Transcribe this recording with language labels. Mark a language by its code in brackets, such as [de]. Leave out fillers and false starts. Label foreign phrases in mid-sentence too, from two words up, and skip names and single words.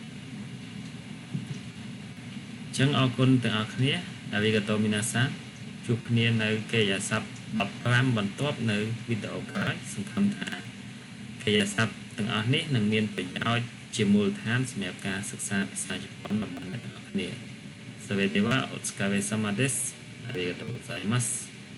[km] អញ្ចឹងអរគុណទាំងអស់គ្នា [ja] ありがとう皆さん [km] ជួបគ្នានៅកិរិយាសព្ទ15បន្ទាប់នៅវីដេអូក្រោយសង្ឃឹមថាកិរិយាសព្ទទាំងអស់នេះនឹងមានប្រយោជន៍ជាមូលដ្ឋានសម្រាប់ការសិក្សាភាសាជប៉ុនរបស់អ្នកទាំងអស់គ្នា [ja] それではお疲れ様です。ありがとうございます。